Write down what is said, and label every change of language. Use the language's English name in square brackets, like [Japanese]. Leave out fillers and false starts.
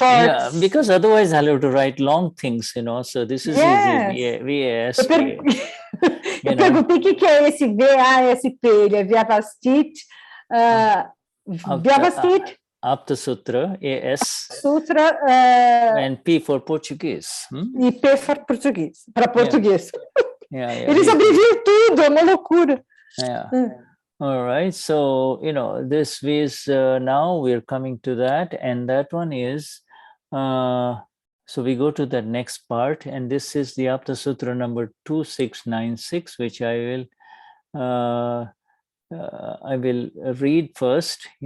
[English] Yeah, because otherwise I'll have to write long things, So this is easy. VASP. [Portuguese] Eu perguntei o que é esse VASP. Ele é Vyavasthit. Vyavasthit. Aptasutras, AS. Sutra. [English] And P for Portuguese. [Portuguese] E P for português. Para português. [English] Yeah, [Portuguese] Eles abreviam tudo, é uma loucura. [English] Yeah. All right. So, this is now we're coming to that, and that one is, so we go to the next part, and this is the Aptasutra number 2696, which I will read first.